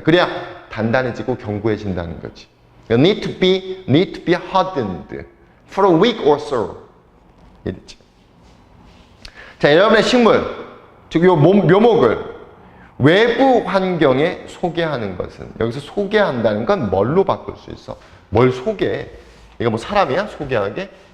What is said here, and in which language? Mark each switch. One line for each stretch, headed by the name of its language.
Korean: 그래야 단단해지고 견고해진다는 거지.
English: need to be hardened for a week or so.
Korean: 이랬지. 자, 여러분의 식물, 즉 요 묘목을 외부 환경에 소개하는 것은, 여기서 소개한다는 건 뭘로 바꿀 수 있어? 뭘 소개해? 이거 뭐 사람이야? 소개하게?